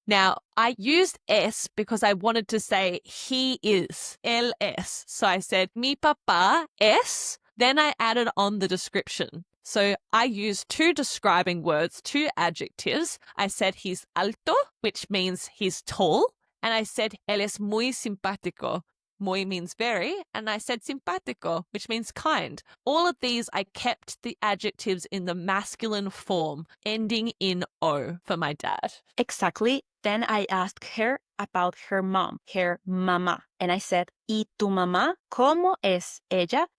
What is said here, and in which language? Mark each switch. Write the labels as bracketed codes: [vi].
[en] Now, I used es because I wanted to say he is, [es] él es. [en] So I said, [es] mi papá es. [en] Then I added on the description. So I used two describing words, two adjectives. I said he's alto, which means he's tall. and I said, [es] él es muy simpático. [en] Muy means very, and I said simpático, which means kind. All of these, I kept the adjectives in the masculine form, ending in O for my dad. Exactly. Then I asked her about her mom, her mamá. And I said, [es] ¿Y tu mamá cómo es ella?